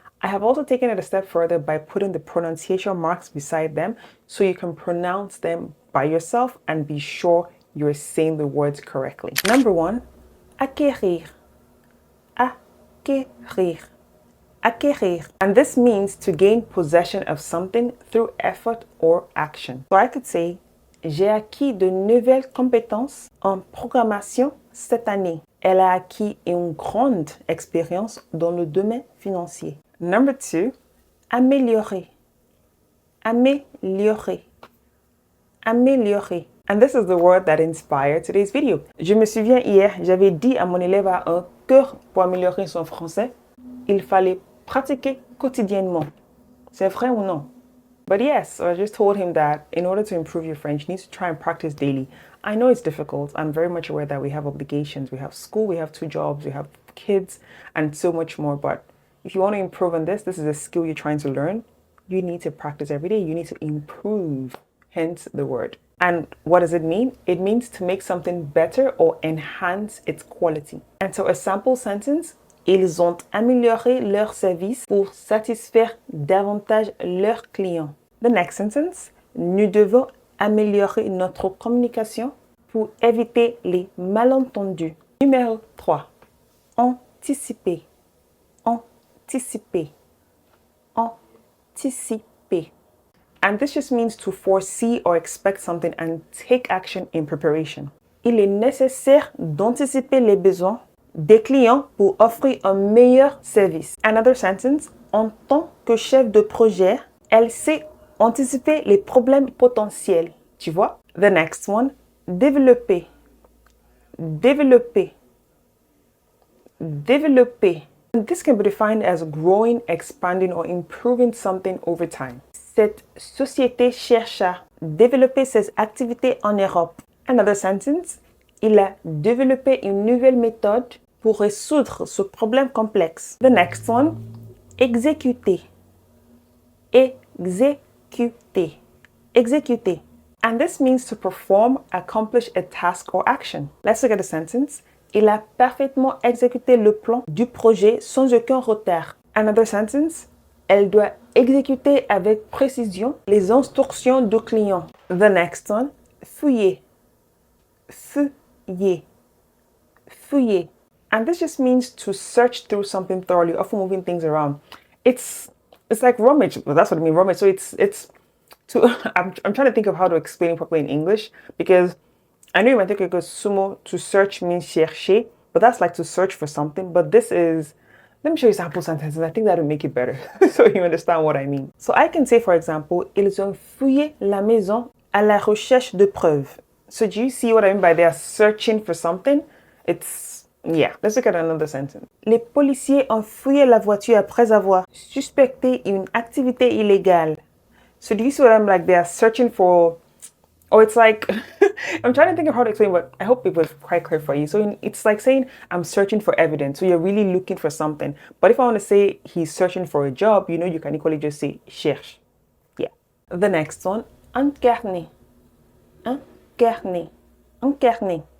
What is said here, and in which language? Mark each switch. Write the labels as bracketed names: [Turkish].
[English] I have also taken it a step further by putting the pronunciation marks beside them so you can pronounce them by yourself and be sure you're saying the words correctly. Number 1, [French] acquérir. Acquérir. Acquérir. [English] And this means to gain possession of something through effort or action. So I could say, [French] j'ai acquis de nouvelles compétences en programmation cette année. Elle a acquis une grande expérience dans le domaine financier. [English] Number 2, [French] améliorer. Améliorer. Améliorer. [English] And this is the word that inspired today's video. [French] Je me souviens hier, j'avais dit à mon élève à un cœur pour améliorer son français, il fallait pratiquer quotidiennement. C'est vrai ou non? [English] But yes, I just told him that in order to improve your French, you need to try and practice daily. I know it's difficult. I'm very much aware that we have obligations. We have school, we have 2 jobs, we have kids, and so much more. But if you want to improve on this is a skill you're trying to learn, you need to practice every day. You need to improve, hence the word. And what does it mean? It means to make something better or enhance its quality. And so a sample sentence, [French] ils ont amélioré leur service pour satisfaire davantage leurs clients. [English] The next sentence, [French] nous devons améliorer notre communication pour éviter les malentendus. Numéro 3, anticiper. Anticiper. Anticiper. [English] And this just means to foresee or expect something and take action in preparation. [French] Il est nécessaire d'anticiper les besoins des clients pour offrir un meilleur service. [English] Another sentence, [French] en tant que chef de projet, elle sait anticiper les problèmes potentiels. Tu vois? [English] The next one, [French] développer. Développer. Développer. [English] And this can be defined as growing, expanding, or improving something over time. [French] Cette société cherche à développer ses activités en Europe. [English] Another sentence, [French] il a développé une nouvelle méthode pour résoudre ce problème complexe. [English] The next one, [French] exécuter. Exécuter. Exécuter. [English] And this means to perform, accomplish a task or action. Let's look at the sentence. [French] Il a parfaitement exécuté le plan du projet sans aucun retard. Another sentence, elle doit exécuter avec précision les instructions du client. [English] The next one, [French] fouiller. Fouiller. Fouiller. [English] And this just means to search through something thoroughly, often moving things around. It's like rummage. Well, that's what I mean, rummage. So it's to I'm trying to think of how to explain it properly in English, because I know you might think it goes sumo, to search means chercher, but that's like to search for something. But this is, let me show you sample sentences. I think that'll make it better so you understand what I mean. So I can say, for example, [French] ils ont fouillé la maison à la recherche de preuves. [English] So do you see what I mean by they are searching for something? Yeah, let's look at another sentence. [French] Les policiers ont fouillé la voiture après avoir suspecté une activité illégale. [English] So do you see what I'm like? They are searching for, or it's like, I'm trying to think of how to explain, but I hope it was quite clear for you. So it's like saying, I'm searching for evidence. So you're really looking for something. But if I want to say he's searching for a job, you know, you can equally just say cherche. Yeah. The next one, [French] incarner. Incarner. Incarner.